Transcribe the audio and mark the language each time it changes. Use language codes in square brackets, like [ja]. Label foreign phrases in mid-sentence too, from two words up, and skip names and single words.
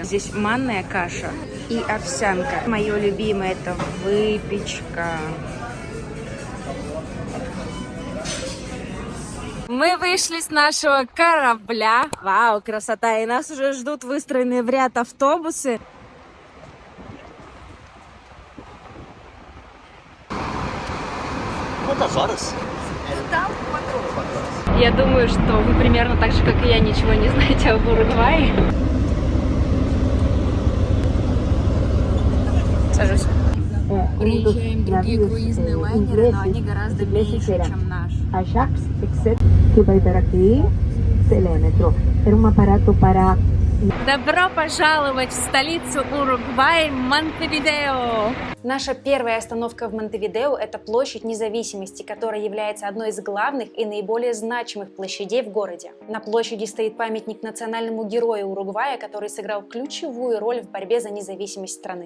[ru] Здесь манная каша и овсянка. Мое любимое — это выпечка. Мы вышли с нашего корабля. Вау, красота! И нас уже ждут выстроенные в ряд автобусы. [pt] Quantas horas? [ru] Я думаю, что вы примерно так же, как и я, ничего не знаете об Уругвае. Сажусь. Приезжаем в другие круизные лайнеры, но они гораздо меньше, чем наш. [pt] Ajax, que vai ver aqui, Telémetro. Era um aparato para [ru] Добро пожаловать в столицу Уругвая, Монтевидео! Наша первая остановка в Монтевидео – это площадь Независимости, которая является одной из главных и наиболее значимых площадей в городе. На площади стоит памятник национальному герою Уругвая, который сыграл ключевую роль в борьбе за независимость страны.